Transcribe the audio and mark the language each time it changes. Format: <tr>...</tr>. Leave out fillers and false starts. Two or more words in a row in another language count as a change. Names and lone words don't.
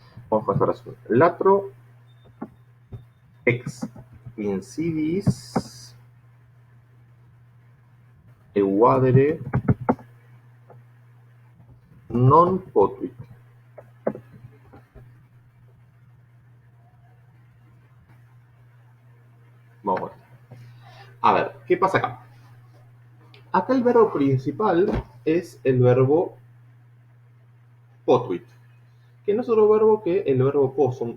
<es>Vamos con esta oración.</es> <la>Latro ex insidis evadere non potuit.</la> <es>Vamos a ver. A ver, ¿qué pasa acá? Acá el verbo principal es el verbo potuit, que no es otro verbo que el verbo possum.</es>